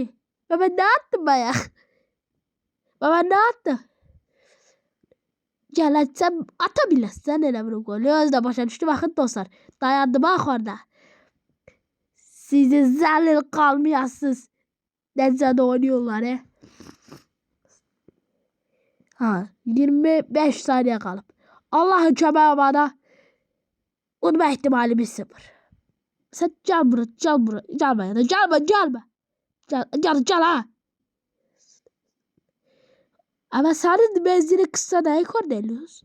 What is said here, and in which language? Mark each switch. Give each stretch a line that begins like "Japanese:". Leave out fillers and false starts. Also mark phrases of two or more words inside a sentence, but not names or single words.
Azerbaijani: Mən nə attım bayaq? Mən nə attım?
Turkish: Gel sen atabilirsin elə bir golü.
Azerbaijani: Özdə başa düşdü. Baxın dostlar. Dayandı bax orada. Sizi zəlil qalmayasınız. Necə də oynuyorlar he. Ha 25 saniye qalıb.
Turkish: Allah'ın köməyi bana. Unutma ihtimalimiz 0. Sen gel bura. Gelme. Gel ha. Ama senin menzili kısa değil Cornelius.